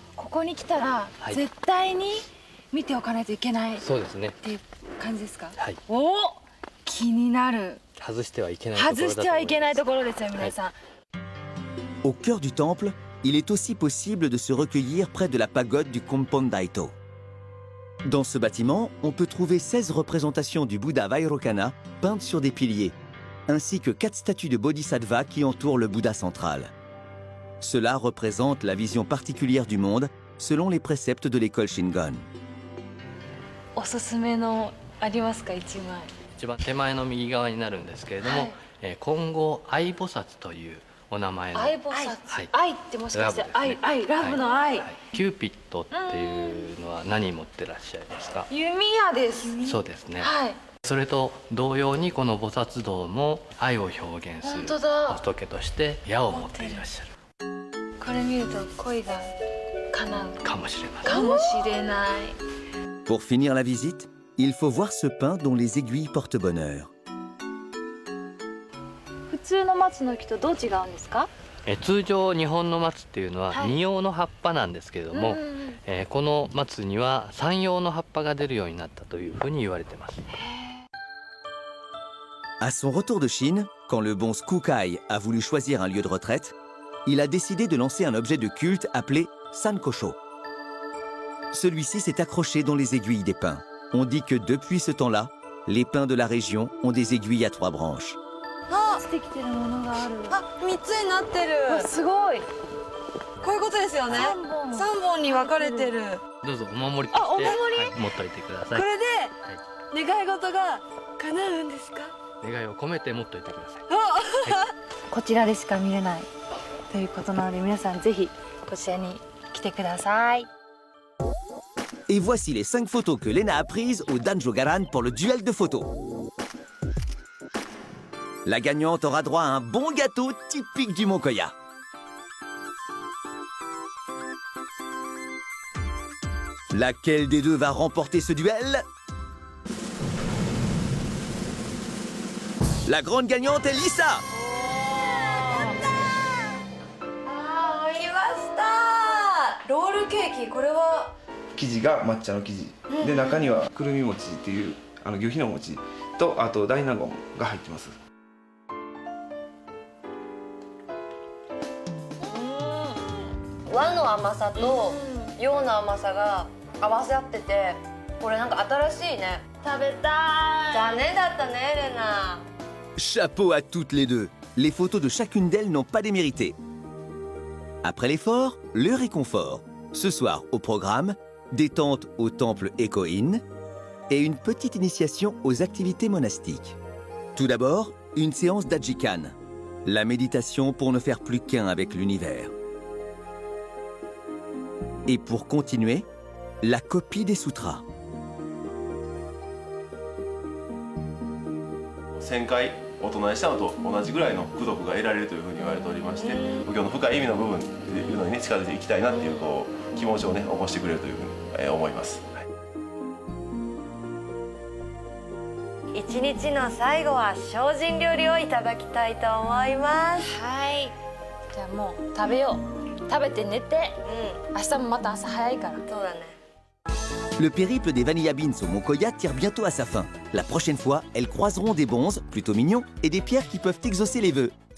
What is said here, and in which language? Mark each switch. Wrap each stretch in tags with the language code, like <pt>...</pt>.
<ja>ここに来たら、絶対に見ておかないといけない。そうですね。っていう感じですか？はい。お、気になる。外してはいけないところだと思います。外してはいけないところですよ、皆さん。</ja> <fr>Au cœur du temple, il est aussi possible de se recueillir près de la pagode du Kompon Daito. Dans ce bâtiment, on peut trouver 16 représentations du Bouddha Vairocana peintes sur des piliers, ainsi que 4 statues de Bodhisattva qui entourent le Bouddha central. Cela représente la vision particulière du monde selon les préceptes de l'école Shingon.</fr> <ja>おすすめのありますか、一枚。一番手前の右側になるんですけれども、今後愛菩薩というお名前の愛菩薩、愛ってもしかして愛、ラブの愛、キューピッドっていうのは何持ってらっしゃいますか？弓矢です。そうですね。はい。それと同様にこの菩薩道も愛を表現する仏として矢を持っていらっしゃる。これ見ると恋が叶うかもしれません。かもしれない。</ja> <fr>Pour finir la visite, il faut voir ce pin dont les aiguilles portent bonheur.</fr> <ja>普通の松の木とどう違うんですか？通常日本の松っていうのは二葉の葉っぱなんですけれども、この松には三葉の葉っぱが出るようになったというふうに言われています。</ja> <fr>À son retour de Chine, quand le bonze Kukai a voulu choisir un lieu de retraite, il a décidé de lancer un objet de culte appelé Sankosho. Celui-ci s'est accroché dans les aiguilles des pins. On dit que depuis ce temps-là, les pins de la région ont des aiguilles à 3 branches.</fr> <ja>できてるものがある。あ、3つになってる。すごい。こういうことですよね。 3本に分かれてる。どうぞお守りとしてお守り、持っといてください。これで願い事が叶うんですか？願いを込めて持っといてください。こちらでしか見れないということなので、皆さんぜひこちらに来てください。</ja> <fr>Et voici les 5 photos que Lena a prises au Danjogaran pour le duel de photos. La gagnante aura droit à un bon gâteau typique du Mont Koya. Laquelle des deux va remporter ce duel? La grande gagnante est Lisa!</fr> <ja>あー、来ました。ロールケーキ、これは生地が抹茶の生地で、中にはくるみ餅っていう牛皮の餅と、あと大納言が入ってます。和の甘さと洋の甘さが合わせ合ってて、これなんか新しいね。食べたい。残念だったね、レナ。</ja> <fr>Chapeau à toutes les deux. Les photos de chacune d'elles n'ont pas démérité. Après l'effort, le réconfort. Ce soir, au programme, détente au temple Echo-In et une petite initiation aux activités monastiques. Tout d'abord, une séance d'Ajikan, la méditation pour ne faire plus qu'un avec l'univers. Et pour continuer, la copie des sutras.</fr> <ja>1000回お唱えしたのと同じぐらいの功徳が得られるというふうに言われておりまして、仏教の深い意味の部分っていうのにね、近づいていきたいなっていう気持ちをね、起こしてくれるというふうに思います。一日の最後は精進料理をいただきたいと思います。はい。じゃあもう食べよう。食べて寝て。明日もまた朝早いから。そうだね。</ja> <fr>Le périple des Vanilla Beans au Mont Koya tire bientôt à sa fin. La prochaine fois, elles croiseront des bonzes, plutôt mignons, et des pierres qui peuvent exaucer les vœux.</fr>